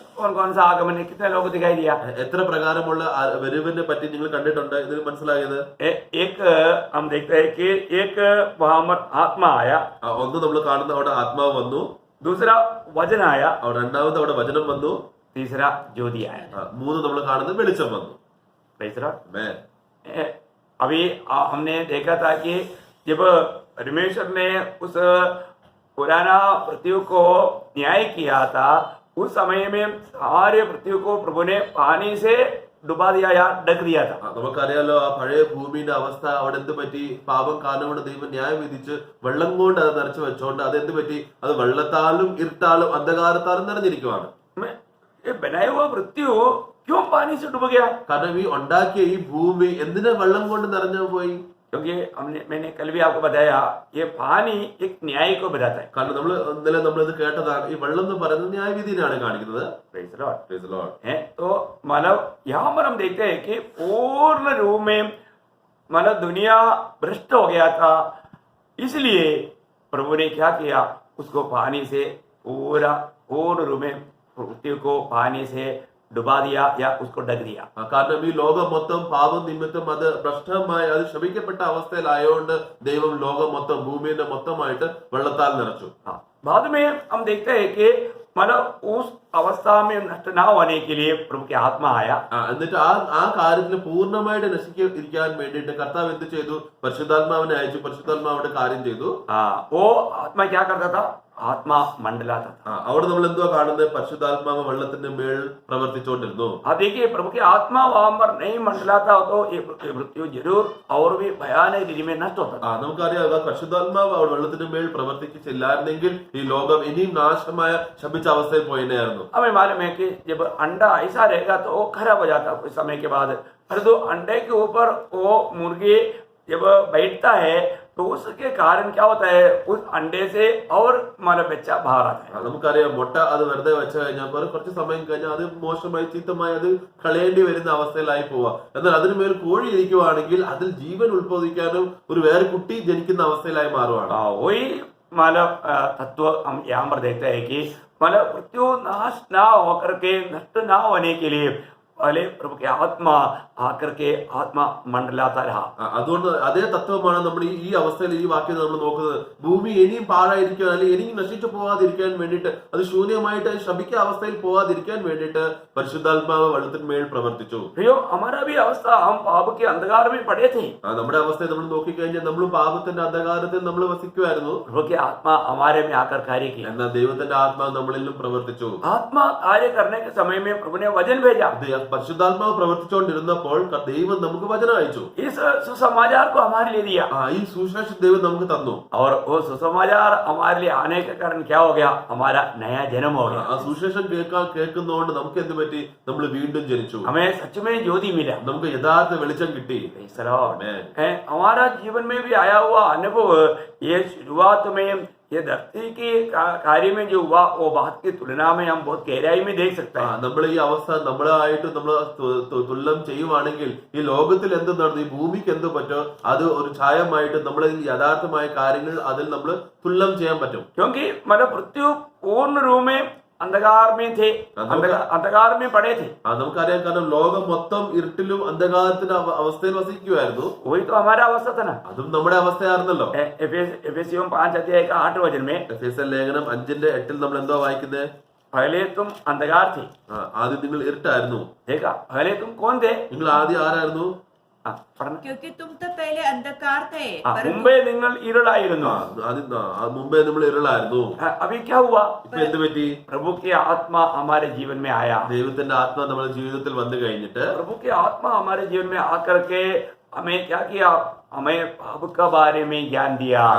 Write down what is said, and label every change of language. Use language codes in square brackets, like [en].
[hi] कौन कौन सा आगमन है, कितने लोग दिखाई दिया? [ml] എത്ര പ്രകാരമുള്ള വരവിനെ പറ്റി നിങ്ങൾ കണ്ടിട്ടുണ്ട്? ഇതിൽ മനസ്സിലായത് [hi] एक हम देखते हैं कि एक वहां पर आत्मा आया, [ml] ഒന്ന് നമ്മൾ കാണുന്ന അവിടെ ആത്മാവ് വന്നു, [hi] दूसरा वचन आया, [ml] അവിടെ രണ്ടാമത് അവിടെ വചനം വന്നു, [hi] तीसरा ज्योति आया. [ml] 3 നമ്മൾ കാണുന്നത് വെളിച്ചം വന്നു. [hi] तीसरा [ml] ആമേൻ. [hi] अभी हमने देखा था कि जब परमेश्वर ने उस पुराना पृथ्वी को न्याय किया था, उस समय में सारे पृथ्वी को प्रभु ने पानी से डुबा दिया या ढक दिया था. [ml] നമുക്കറിയാലോ ആ പഴയ ഭൂമിയുടെ അവസ്ഥ. അവിടെ എന്ത് പറ്റി? പാപം കാരണം കൊണ്ട് ദൈവം ന്യായം വിധിച്ച് വെള്ളം കൊണ്ട് അത് നിറച്ചു വെച്ചോണ്ട് അതെന്ത് പറ്റി? അത് വെള്ളത്താലും ഇരുട്ടാലും അന്ധകാരത്താലും നിറഞ്ഞിരിക്കുവാണ്. [hi] बनाया हुआ पृथ्वी क्यों पानी से डूब गया? [ml] കാരണം ഈ ഉണ്ടാക്കിയ ഈ ഭൂമി എന്തിനാ വെള്ളം കൊണ്ട് നിറഞ്ഞു പോയി? [hi] क्योंकि मैंने कल भी आपको बताया ये पानी एक न्याय को बताता है. [ml] കാരണം നമ്മൾ ഇന്നലെ നമ്മളിത് കേട്ടതാണ്. ഈ വെള്ളം എന്ന് പറയുന്നത് ന്യായവിധിയാണ് കാണിക്കുന്നത്. [en] Praise the Lord. Praise the Lord. [hi] तो मतलब यहाँ पर हम देखते हैं कि पूर्ण रूप में मतलब दुनिया भ्रष्ट हो गया था, इसलिए प्रभु ने क्या किया, उसको पानी से पूर्ण रूप में पृथ्वी को पानी से डुबा दिया या उसको ढक दिया. [ml] കാരണം ഈ ലോകം മൊത്തം പാപം നിമിത്തം അത് ഭ്രഷ്ടമായി അത് ശപിക്കപ്പെട്ട അവസ്ഥയിലായോണ്ട് ദൈവം ലോകം മൊത്തം ഭൂമിയെ മൊത്തമായിട്ട് വെള്ളത്താൽ നിറച്ചു. [hi] बाद में हम देखते हैं कि मतलब उस अवस्था में नष्ट ना होने के लिए प्रभु की आत्मा आया. [ml] എന്നിട്ട് ആ കാര്യത്തിൽ പൂർണ്ണമായിട്ട് നശിക്കാതിരിക്കാൻ വേണ്ടിയിട്ട് കർത്താവ് എന്ത് ചെയ്തു? പരിശുദ്ധാത്മാവിനെ അയച്ചു. പരിശുദ്ധാത്മാവിടെ കാര്യം ചെയ്തു. [hi] वो आत्मा क्या करता था? आत्मा मंडलाता था. [ml] അവിടെ നമ്മൾ എന്തുവാ കാണുന്നത്? പരിശുദ്ധാത്മാവ് വെള്ളത്തിന്റെ മേൽ പ്രവർത്തിച്ചുകൊണ്ടിരുന്നു. [hi] देखिए प्रभु की आत्मा वहां पर नहीं मंडलाता तो ये मृत्यु जरूर और भी भयानक रीति में नष्ट होता. [ml] നമുക്കറിയാം പരിശുദ്ധാത്മാവ് അവിടെ വെള്ളത്തിന്റെ മേൽ പ്രവർത്തിച്ചില്ലായിരുന്നെങ്കിൽ ഈ ലോകം ഇനിയും നാശമായ ശപിച്ച അവസ്ഥയിൽ പോയിരുന്നായിരുന്നു. [hi] हमें मालूम है कि जब अंडा ऐसा रहेगा तो वो खराब हो जाता कुछ समय के बाद. परंतु अंडे के ऊपर वो मुर्गी जब बैठता है तो उसके कारण क्या होता है, उस अंडे से और मानो बच्चा बाहर आता है। [ml] നമുക്കറിയാം മുട്ട അത് വെറുതെ വെച്ച് കഴിഞ്ഞാൽ കുറച്ച് സമയം കഴിഞ്ഞാൽ അത് മോശമായി ചീത്തമായി അത് കളയേണ്ടി വരുന്ന അവസ്ഥയിലായി പോവാ. എന്നാൽ അതിനുമേൽ കോഴി ഇരിക്കുവാണെങ്കിൽ അതിൽ ജീവൻ ഉത്ഭവിക്കാനും ഒരു വേറെ കുട്ടി ജനിക്കുന്ന അവസ്ഥയിലായി മാറുവാണ്. [hi] वही मानव तत्व हम यहाँ पर देखते हैं कि मानव मृत्यु नाश ना होकर के नष्ट ना होने के लिए पहले प्रभु के आत्मा आकर के आत्मा मंडलाता रहा। [ml] അതുകൊണ്ട് അതേ തത്വമാണ് നമ്മൾ ഈ അവസ്ഥയിൽ ഈ വാക്യം നമ്മൾ നോക്കുന്നത്. ഭൂമി ഇനിയും പാഴായിരിക്കാൻ അല്ലെങ്കിൽ ഇനിയും നശിച്ചു പോവാതിരിക്കാൻ വേണ്ടിയിട്ട്, അത് ശൂന്യമായിട്ട് ശപിക്ക അവസ്ഥയിൽ പോവാതിരിക്കാൻ വേണ്ടിയിട്ട് പരിശുദ്ധാത്മാവ് വെള്ളത്തിന്മേൽ പ്രവർത്തിച്ചു. [hi] प्रियो, हमारा भी अवस्था, हम पाप के अंधकार में पड़े थे। [ml] നമ്മുടെ അവസ്ഥയെ നമ്മൾ നോക്കിക്കഴിഞ്ഞാൽ നമ്മൾ പാപത്തിന്റെ അന്ധകാരത്തിൽ നമ്മൾ വസിക്കുമായിരുന്നു. [hi] प्रभु के आत्मा हमारे में आकर कार्य किया। [ml] എന്നാൽ ദൈവത്തിന്റെ ആത്മാവ് നമ്മളിലും പ്രവർത്തിച്ചു. [hi] आत्मा कार्य करने के समय में प्रभु ने वचन भेजा। [ml] പരിശുദ്ധാത്മാവ് പ്രവർത്തിച്ചുകൊണ്ടിരുന്നപ്പോൾ ദൈവം നമുക്ക് വചനം അയച്ചു. [hi] इस सुसमाचार को हमारे लिए दिया [ml] ഈ സുവിശേഷം ദൈവം നമുക്ക് തന്നു. [hi] और वो सुसमाचार हमारे लिए आने के कारण क्या हो गया, हमारा नया जन्म हो गया। [ml] ആ സുവിശേഷം കേൾക്കുന്നതുകൊണ്ട് നമുക്ക് എന്ത് പറ്റി, നമ്മൾ വീണ്ടും ജനിച്ചു. [hi] हमें सच में ज्योति मिला। [ml] നമുക്ക് യഥാർത്ഥ വെളിച്ചം കിട്ടി. [en] Praise the Lord. [hi] हमारा जीवन में भी आया हुआ अनुभव, ये शुरुआत में ये धरती के कार्य में जो हुआ वो बात की तुलना में हम बहुत गहराई में देख सकते हैं। [ml] നമ്മൾ ഈ അവസ്ഥ നമ്മളായിട്ട് നമ്മൾ തുലനം ചെയ്യുവാണെങ്കിൽ ഈ ലോകത്തിൽ എന്ത് നടന്നു, ഈ ഭൂമിക്ക് എന്ത് പറ്റോ അത് ഒരു ഛായമായിട്ട് നമ്മളെ യഥാർത്ഥമായ കാര്യങ്ങൾ അതിൽ നമ്മൾ തുലനം ചെയ്യാൻ പറ്റും. [hi] क्योंकि मतलब मृत्यु पूर्ण रूप में अंधकार में थे, अंधकार में पड़े थे। [ml] നമുക്കറിയാം, കാരണം ലോകം മൊത്തം ഇരുട്ടിലും അന്ധകാരത്തിന്റെ അവസ്ഥയിൽ വസിക്കുമായിരുന്നു. [hi] वही तो हमारा अवस्था था ना। [ml] അതും നമ്മുടെ അവസ്ഥയായിരുന്നല്ലോ. [hi] एफेसियों 5 अध्याय का 8 वचन में [ml] എഫേസ്യർ ലേഖനം 5:8 നമ്മൾ എന്തോ വായിക്കുന്നത്, [hi] पहले तुम अंधकार थे। [ml] ആദ്യം നിങ്ങൾ ഇരുട്ടായിരുന്നു. [hi] देखा, पहले तुम कौन थे? [ml] നിങ്ങൾ ആദ്യം ആരായിരുന്നു? [hi] क्योंकि तुम तो पहले अंधकार थे, [ml] മുമ്പേ നിങ്ങൾ ഇരുളായിരുന്നു। മുമ്പേ നമ്മൾ ഇരുളായിരുന്നു. [hi] अभी क्या हुआ? [ml] ഇപ്പൊ എന്ത് പറ്റി? [hi] प्रभु की आत्मा हमारे जीवन में आया। [ml] ദൈവത്തിന്റെ ആത്മാ നമ്മുടെ ജീവിതത്തിൽ വന്നു കഴിഞ്ഞിട്ട് [hi] प्रभु की आत्मा हमारे जीवन में आकर के हमें क्या किया, हमें पाप का बारे में ज्ञान दिया।